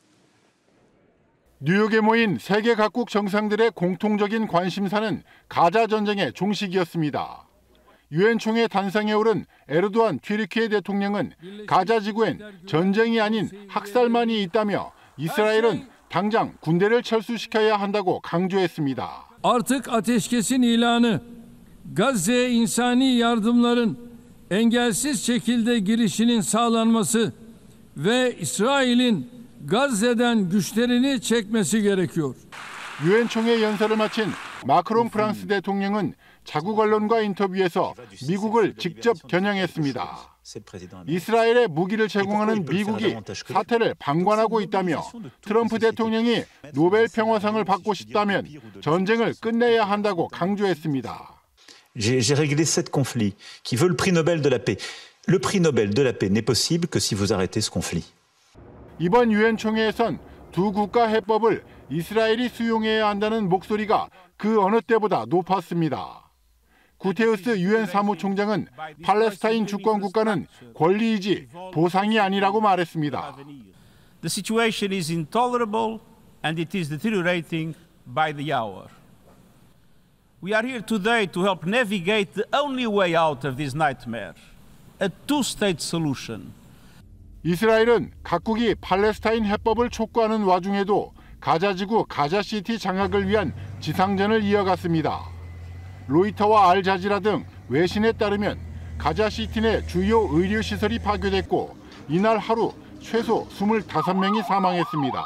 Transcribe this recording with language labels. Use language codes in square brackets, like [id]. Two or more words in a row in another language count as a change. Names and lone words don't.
[ko] 뉴욕에 모인 세계 각국 정상들의 공통적인 관심사는 가자 전쟁의 종식이었습니다. 유엔 총회 단상에 오른 에르도안 튀르키예 대통령은 가자 지구엔 전쟁이 아닌 학살만이 있다며 İsrail'in 당장 군대를 철수시켜야 한다고 강조했습니다. [tr] Artık ateşkesin ilanı, Gazze'ye insani yardımların engelsiz şekilde girişinin sağlanması ve İsrail'in Gazze'den güçlerini çekmesi gerekiyor. [ko] 유엔 총회 연설을 마친 마크롱 프랑스 대통령은 자국 언론과 인터뷰에서 미국을 직접 겨냥했습니다. 이스라엘에 무기를 제공하는 미국이 사태를 방관하고 있다며 트럼프 대통령이 노벨 평화상을 받고 싶다면 전쟁을 끝내야 한다고 강조했습니다. [fr] J'ai réglé 7 conflits qui veut le prix Nobel de la paix. Le prix Nobel de la paix n'est possible que si vous arrêtez ce conflit. [ko] 이번 유엔 총회에선 두 국가 해법을 이스라엘이 수용해야 한다는 목소리가 그 어느 때보다 높았습니다. 구테우스 유엔 사무총장은 팔레스타인 주권 국가는 권리이지 보상이 아니라고 말했습니다. [en] The situation is intolerable and it is deteriorating by the hour. We are here today to help navigate the only way out of this nightmare, a two-state solution. [ko] 이스라엘은 각국이 팔레스타인 해법을 촉구하는 와중에도 가자지구 가자시티 장악을 위한 지상전을 이어갔습니다. 로이터와 알자지라 등 외신에 따르면 가자시티 내 주요 의료시설이 파괴됐고 이날 하루 최소 25명이 사망했습니다.